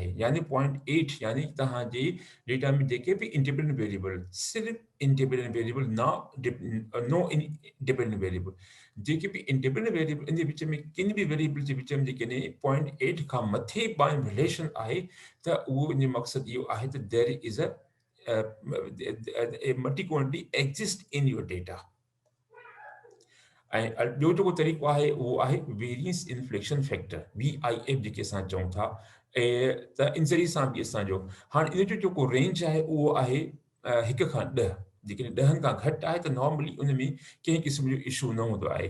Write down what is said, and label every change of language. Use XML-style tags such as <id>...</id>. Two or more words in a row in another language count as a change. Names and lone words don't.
<sd>यानी 0.8 यानी तव्हांजे डेटा में जेके बि</sd> <en>independent variable,</en> <sd>सिर्फ़ु</sd> <en>independent variable, no independent variable,</en> <sd>जेके बि</sd> <en>independent variable</en> <sd>इन जे विच में किन बि वेरिएबल जे विच में जेकॾहिं 0.8 खां मथे</sd> <en>bind relation</en> <sd>आहे त उहो इन जो मक़सदु इहो आहे त</sd> <en>there is a multi quantity exists in your data।</en> <sd>ऐं ॿियो जेको तरीक़ो आहे उहो आहे</sd> <en>variance inflation factor,</en> <sd>VIF जेके असां चऊं था। त इन ज़रिए सां बि असांजो हाणे इन जो जेको रेंज आहे उहो आहे 1 खां 10। जेकॾहिं 10 खां घटि आहे त नॉर्मली उन में कंहिं क़िस्म जो इशू न हूंदो आहे।</sd>